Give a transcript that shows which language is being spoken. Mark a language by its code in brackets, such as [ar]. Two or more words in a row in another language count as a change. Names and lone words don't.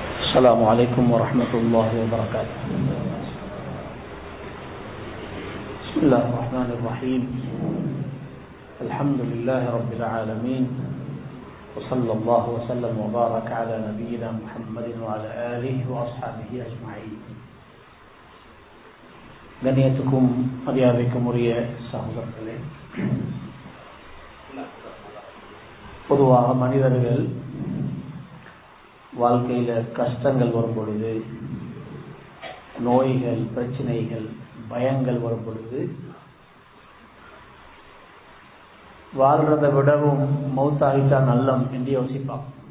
[ar] السلام عليكم ورحمة الله وبركاته. بسم الله الرحمن الرحيم. الحمد لله رب العالمين، وصلى الله وسلم وبارك على نبينا محمد وعلى آله وأصحابه أجمعين. [ta] கண்ணியத்துக்கும் மரியாதைக்கும் உரிய சகோதரர்களே, பொதுவாக மனிதர்கள் வாழ்க்கையில கஷ்டங்கள் வரும் பொழுது, நோய்கள், பிரச்சனைகள், பயங்கள் வரும் பொழுது வாழ்றதை விடவும் மௌத்தாகிட்டா நல்லம் என்று யோசிப்பான்.